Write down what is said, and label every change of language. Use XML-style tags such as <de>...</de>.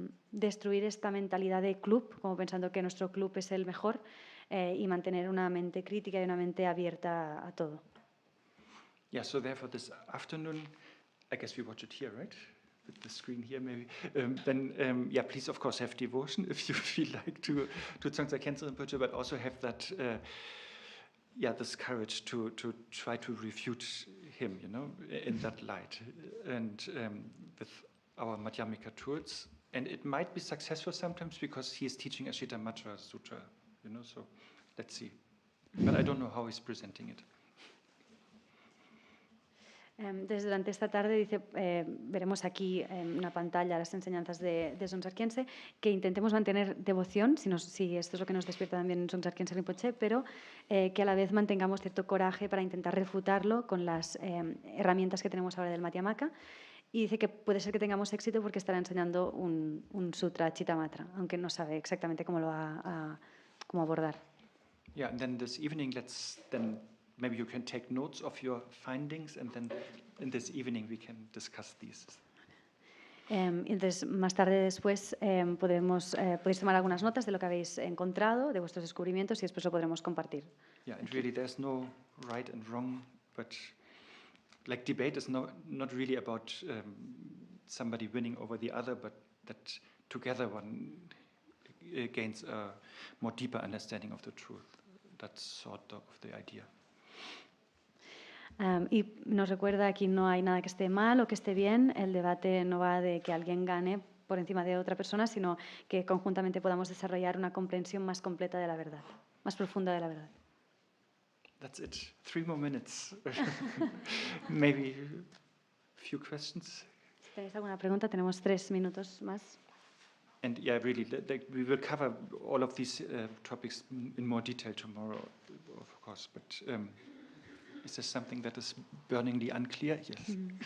<es>destruir esta mentalidad de club, como pensando que nuestro club es el mejor, y mantener una mente crítica y una mente abierta a todo.</es> <en>Yeah, so therefore this afternoon, I guess we watch it here, right? With the screen here, maybe. Then, yeah, please, of course, have devotion if you feel like to Dzongzar Khyentse Rinpoche, but also have that, this courage to try to refute him, you know, in that light, and with our Madhyamika tools. And it might be successful sometimes because he is teaching Ashitamatra Sutra, you know, so let's see. But I don't know how he's presenting it.</en> <es>Entonces, durante esta tarde dice, veremos aquí en una pantalla las enseñanzas de Dzongzar Khyentse, que intentemos mantener devoción, si esto es lo que nos despierta también Dzongzar Khyentse Rinpoche, pero que a la vez mantengamos cierto coraje para intentar refutarlo con las herramientas que tenemos ahora del Madhyamaka. Y dice que puede ser que tengamos éxito porque estará enseñando un sutra Chittamatra, aunque no sabe exactamente cómo lo va cómo abordar.</es> <en>Yeah, and then this evening, maybe you can take notes of your findings, and then in this evening we can discuss these.</en> <es>Entonces, más tarde después podéis tomar algunas notas de lo que habéis encontrado, de vuestros descubrimientos, y después lo podremos compartir.</es> <en>Yeah, and really there's no right and wrong, but like debate is not really about somebody winning over the other, but that together one gains a more deeper understanding of the truth. That's sort of the idea.</en> <es>Y nos recuerda, aquí no hay nada que esté mal o que esté bien, el debate no va de que alguien gane por encima de otra persona, sino que conjuntamente podamos desarrollar una comprensión más completa de la verdad, más profunda de la verdad.</es> <en>That's it. 3 more minutes. Maybe a few questions.</en> <es>Si tenéis alguna pregunta, tenemos 3 minutos más.</es> <en>And yeah, really, we will cover all of these topics in more detail tomorrow, of course. But is there something that is burningly unclear? Yes.</en>